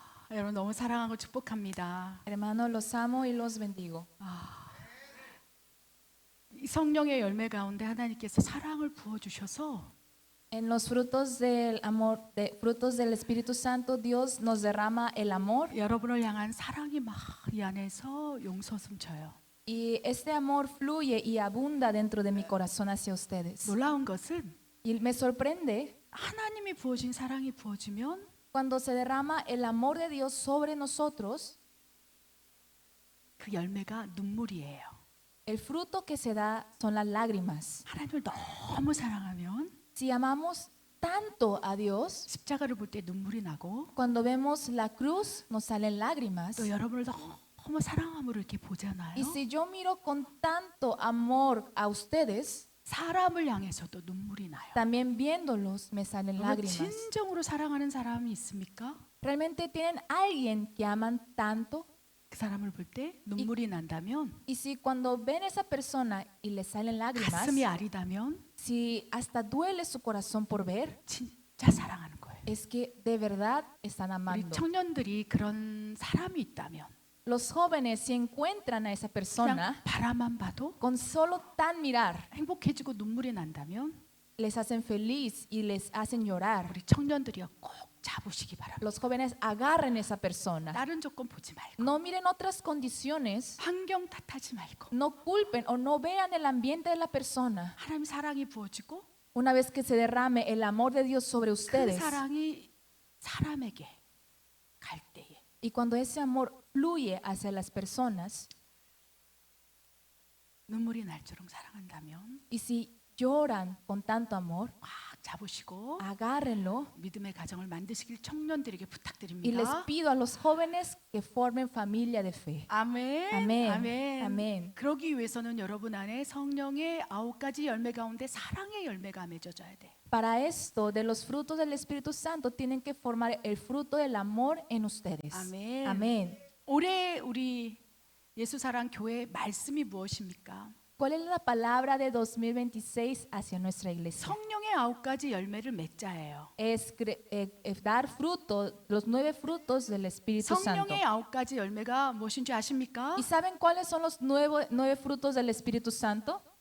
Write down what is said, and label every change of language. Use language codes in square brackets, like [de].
[ko] 여러분 너무 사랑하고 축복합니다. [es] Hermanos, los amo y los bendigo. [ko] 이 성령의 열매 가운데 하나님께서 사랑을 부어 주셔서 [es] En los frutos del amor, frutos del Espíritu Santo, Dios nos derrama el amor [ko] 여러분을 향한 사랑이 막 이 안에서 용솟음쳐요. [es] y este amor fluye y abunda dentro de mi corazón hacia ustedes. [ko] 놀라운 것은 [es] Y me sorprende [ko] 하나님이 부어진 사랑이 부어지면 [es] cuando se derrama el amor de Dios sobre nosotros, [ko] 그 열매가 눈물이에요. [es] el fruto que se da son las lágrimas. [ko] 하나님을 너무 사랑하면 [es] Si amamos tanto a Dios, [ko] 십자가를 볼 때 눈물이 나고 [es] cuando vemos la cruz nos salen lágrimas. [ko] 또 여러분을 너무 사랑함으로 이렇게 보잖아요. [es] Y si yo miro con tanto amor a ustedes, [ko] 사람을 향해서도 눈물이 나요. [es] también viéndolos me salen [ko] 여러분 [es] lágrimas. [ko] 진정으로 사랑하는 사람이 있습니까? [es] ¿Realmente tienen alguien que aman tanto? [ko] 그 사람을 볼 때 눈물이 난다면, [es] Y si cuando ven a esa persona y le salen lágrimas, [ko] 가슴이 아리다면 [es] si hasta duele su corazón por ver, [ko] 진짜 사랑하는 거예요. [es] es que de verdad están [ko] 우리 [es] amando. [ko] 청년들이 그런 사람이 있다면 [es] Los jóvenes, si encuentran a esa [ko] 그냥 [es] persona, [ko] 바라만 봐도 [es] con solo tan mirar, [ko] 행복해지고 눈물이 난다면 [es] les hacen feliz y les hacen llorar. [ko] 우리 청년들이요 꼭 잡으시기 바랍니다. [es] Los jóvenes agarren a esa persona. [ko] 다른 조건 보지 말고 [es] No miren otras condiciones, [ko] 환경 탓하지 말고 [es] no culpen o no vean el ambiente de la persona. [ko] 하나님 사랑이 부어지고 [es] Una vez que se derrame el amor de Dios sobre [ko] 그 [es] ustedes [ko] 사랑이 사람에게 갈 때에 [es] y cuando ese amor fluye hacia las personas [ko] 눈물이 날처럼 사랑한다면 [es] y si lloran con tanto amor, [ko] 꽉 잡으시고 [es] agárrenlo [ko] 믿음의 가정을 만드시길 청년들에게 [es] y les [ko] 부탁드립니다. [es] pido a los jóvenes que formen familia de fe. [ko] 아멘. 아멘. 아멘. 아멘. 그러기 위해서는 여러분 안에 성령의 9가지 열매 가운데 사랑의 열매가 맺어져야 돼. [es] Para esto, de los frutos del Espíritu Santo, tienen que formar el fruto del amor en ustedes. [ko] 아멘. [es] Amén. [ko] 올해 우리 예수사랑 교회 말씀이 무엇입니까? [es] ¿Cuál es la palabra de 2026 hacia nuestra iglesia? [ko] 성령의 9가지 열매를 맺자예요. [es] Es dar fruto, los 9 frutos del Espíritu Santo. [ko] 성령의 9가지 열매가 무엇인지 아십니까? [es] ¿Y saben cuáles son los 9 frutos del Espíritu Santo?